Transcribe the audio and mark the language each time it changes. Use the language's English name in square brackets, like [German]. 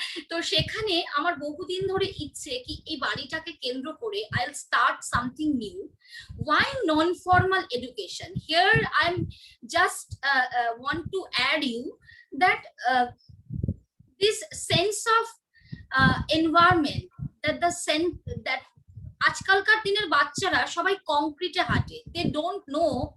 [Bangla] তো সেখানে আমার বহুদিন ধরে ইচ্ছে কি এই বাড়িটাকে কেন্দ্র করে [English] I'll start something new. Why non-formal education? Here I'm just want to add you that this sense of environment, that the sense that [Bangla] আজকালকার দিনের বাচ্চারা সবাই কংক্রিটে হাঁটে, [English] they don't know